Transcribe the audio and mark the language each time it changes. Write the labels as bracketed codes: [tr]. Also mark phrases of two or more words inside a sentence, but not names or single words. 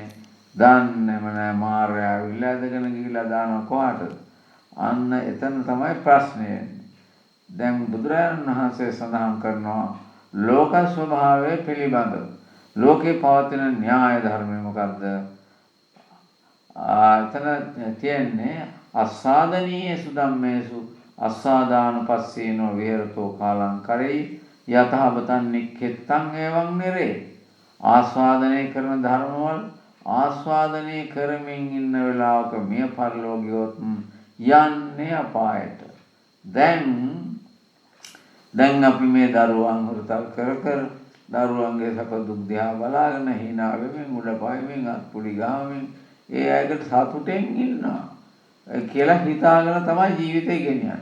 [si] දන්නේම නෑ මාර්යා ඇවිල්ලා ඇදගෙන ගිහිලා දානවා කොහාටද? අන්න එතන තමයි ප්‍රශ්නේ එන්නේ. දැන් බුදුරජාණන් වහන්සේ සඳහන් කරනවා ලෝක ස්වභාවය පිළිබඳව. ලෝකේ පවතින න්‍යාය ධර්මය මොකද්ද? එතන තියෙන්නේ [pi] අස්සාදනීයසු ධම්මේසු අස්සාදානුපස්සීනෝ විහෙරතෝ කාලං කරේ යතහබතන් නික්ඛෙත්තං එවං නිරේ. [si] ආස්වාදනය කරන ධර්මවල ආස්වාදනය කරමින් ඉන්න වෙලාවක මිය පරලෝකියොත් යන්නේ අපායට. දැන් අපි මේ දරුවන් හුරුතල් කර දරුවන්ගේ සැප දුක් දිහා බලාගෙන hina වෙමින් උඩ පායමින් අත්පුඩි ගාමින් ඒ අයකට සතුටෙන් ඉන්නවා කියලා හිතාගෙන තමයි ජීවිතේ ගෙනියන්නේ.